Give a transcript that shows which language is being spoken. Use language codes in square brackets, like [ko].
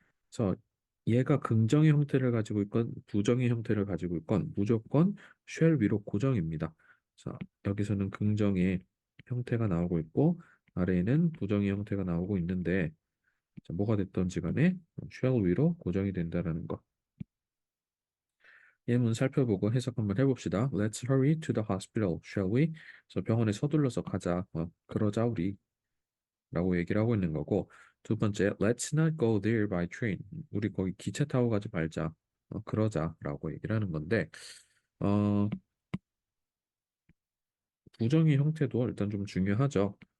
[ko] 그래서 얘가 긍정의 형태를 가지고 있건 부정의 형태를 가지고 있건 무조건 shall 위로 고정입니다. 자, 여기서는 긍정의 형태가 나오고 있고 아래에는 부정의 형태가 나오고 있는데 자, 뭐가 됐던지 간에 shall 위로 고정이 된다라는 거. 예문 살펴보고 해석 한번 해봅시다. [en] Let's hurry to the hospital, shall we? [ko] 그래서 병원에 서둘러서 가자. 그러자 우리. 라고 얘기를 하고 있는 거고 두 번째, [en] Let's not go there by train. [ko] 우리 거기 기차 타고 가지 말자. 그러자. 라고 얘기를 하는 건데 어, 부정의 형태도 일단 좀 중요하죠.